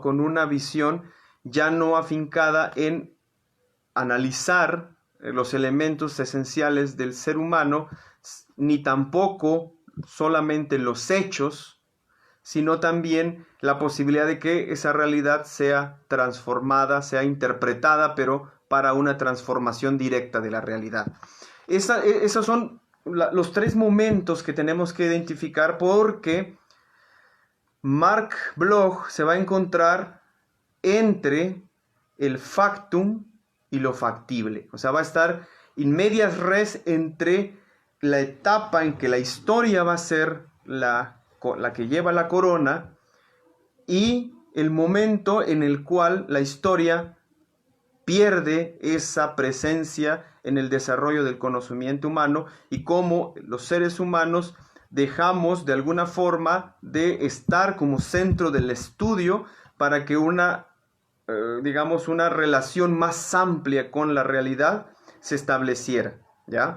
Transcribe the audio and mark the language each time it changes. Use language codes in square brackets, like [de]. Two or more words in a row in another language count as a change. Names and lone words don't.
[es] Con una visión ya no afincada en analizar los elementos esenciales del ser humano, ni tampoco solamente los hechos, sino también la posibilidad de que esa realidad sea transformada, sea interpretada, pero para una transformación directa de la realidad. Esos son los tres momentos que tenemos que identificar, porque Marc Bloch se va a encontrar entre el factum y lo factible. O sea, va a estar [la] in medias res [es] entre la etapa en que la historia va a ser la que lleva la corona y el momento en el cual la historia pierde esa presencia en el desarrollo del conocimiento humano y cómo los seres humanos dejamos de alguna forma de estar como centro del estudio para que una relación más amplia con la realidad se estableciera, ¿ya?